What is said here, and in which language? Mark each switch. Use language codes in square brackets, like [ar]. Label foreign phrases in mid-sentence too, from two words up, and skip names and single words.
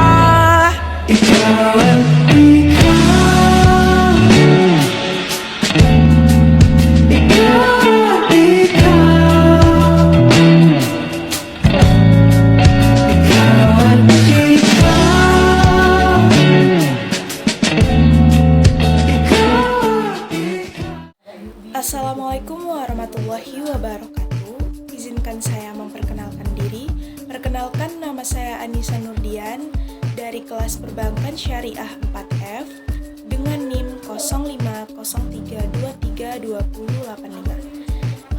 [tl] Ikaw at ikaw, ikaw at ikaw, ikaw at ikaw, ikaw at ikaw. [ar] السلام عليكم ورحمة الله وبركاته. [id] Izinkan saya memperkenalkan diri. Perkenalkan, nama saya Anissa Nurdian dari kelas Perbankan Syariah 4F dengan NIM 0503232085.